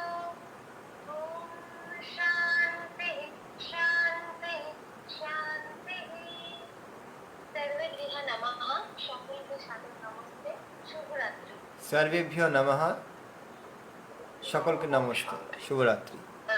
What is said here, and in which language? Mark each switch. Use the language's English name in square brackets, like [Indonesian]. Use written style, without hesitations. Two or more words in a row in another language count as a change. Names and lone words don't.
[Sanskrit] ॐ शान्ति शान्ति शान्तिः। सर्वेभ्यः नमः। [Bangla] সকলকে সাদর নমস্তে। শুভরাত্রি। [Sanskrit] सर्वेभ्यो नमः, [Bangla] সকলকে নমস্তে, শুভরাত্রি।